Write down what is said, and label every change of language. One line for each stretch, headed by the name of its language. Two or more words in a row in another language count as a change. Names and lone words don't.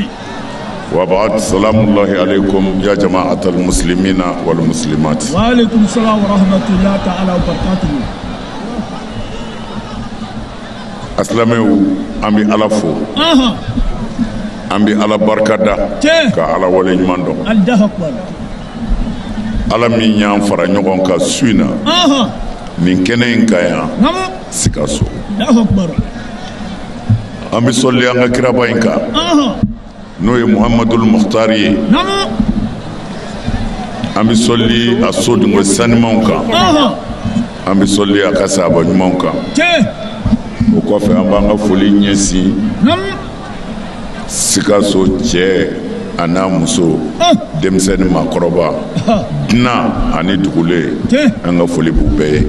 Arabic: وبعد سلام الله عليكم يا جماعة المسلمين والمسلمات. وعليكم السلام ورحمة الله تعالى وبركاته. أسلامي أمي ألفو أمي على بركة كعلى ولي مندو الله أكبر.
Bambara: ala min y'an fara ɲɔgɔn kan su in na nin kɛnɛ in ka yan Sikaso an bɛ sɔli an ka kiraba in kan n'o ye Muhamadul Mukhtari ye an bɛ sɔli a so dungo sanimanw kan an bɛ sɔli a ka sahaba ɲumanw kan o kɔfɛ an b'an ka foli ɲɛsin Sikaso cɛ a n'a muso denmisɛnnin maakɔrɔba dunan ani dugulen an ka foli b'u bɛɛ ye.